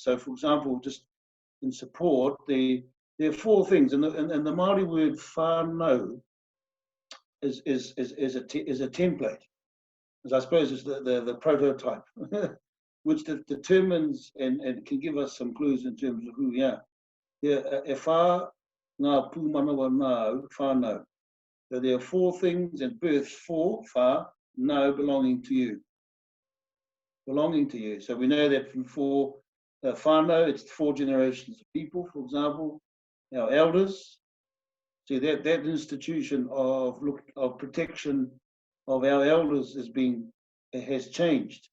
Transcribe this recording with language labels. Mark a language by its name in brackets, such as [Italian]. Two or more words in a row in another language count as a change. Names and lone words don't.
[English] So, for example, just in support, there are four things, and the Māori word whānau is a template, as I suppose is the prototype, which determines and can give us some clues in terms of who we are. [Māori] E whā ngā pū manawa nau whānau. [English] So there are four things and births for whānau belonging to you. Belonging to you. So we know that from whānau, it's 4 generations of people, for example, our elders. See, that institution of protection of our elders has changed.